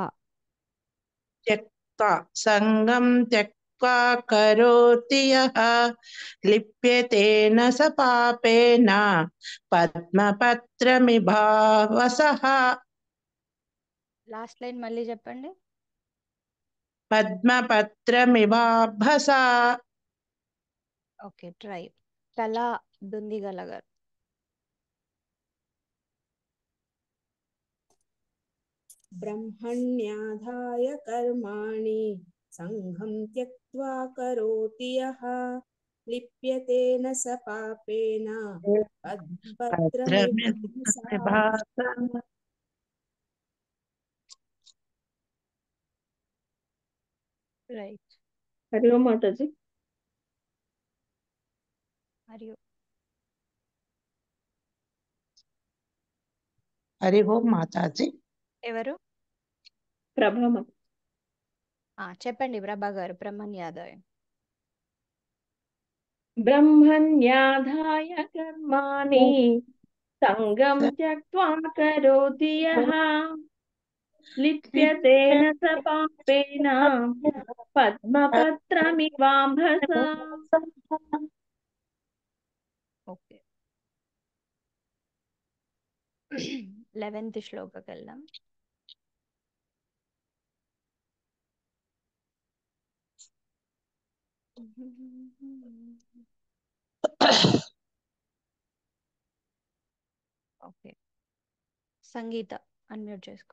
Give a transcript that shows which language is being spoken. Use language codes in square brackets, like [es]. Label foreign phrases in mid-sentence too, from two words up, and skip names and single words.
[sa] త్యక్త్వా సంగం త్యక్త్వా కరోతి యః లిప్యతేన స పాపేన పద్మపత్రమివాంభసః. [en] last line [te] మళ్ళీ చెప్పండి. [sa] పద్మపత్రమివాంభస. [en] okay, try. [te] కళా దుందిగల గారు. [sa] ब्रह्मण्याधाय कर्माणि संघं त्यक्त्वा करोति यः लिप्यतेन स पापेन पद्मपत्रमिवांभसा. [en] రైట్. [te] హరి ఓం మాతాజీ. మరియు హరి ఓం మాతాజీ. ఎవరు? ప్రభా మాత. చెప్పండి ప్రభా గారు. బ్రహ్మణ్యాదాయం. [sa] ब्रह्मण्याधाय कर्माणि संगं त्यक्त्वा करोति यः लिप्यतेन स पापेन पद्मपत्रमिवांभसा. [te] ఓకే, 11th శ్లోకకి వెళ్దాం. ఓకే, సంగీత అన్మ్యూట్ చేసుకో.